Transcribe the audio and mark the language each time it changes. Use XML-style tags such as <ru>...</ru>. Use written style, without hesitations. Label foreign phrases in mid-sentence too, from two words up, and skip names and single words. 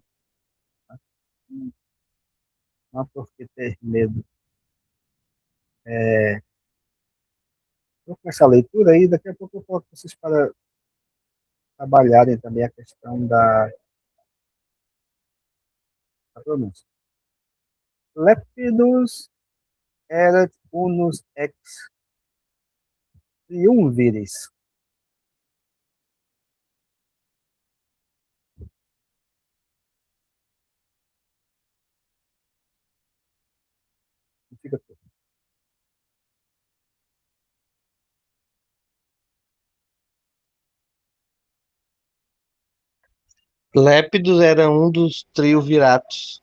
<pt>Tá? Não há por que ter medo. Vou com essa leitura aí, daqui a pouco eu coloco vocês para trabalharem também a questão da pronúncia.</pt> <la>Lepidus erat unus ex triumviris.</la> <pt>Fica tudo. Lépidos era um dos triunviratos.</pt>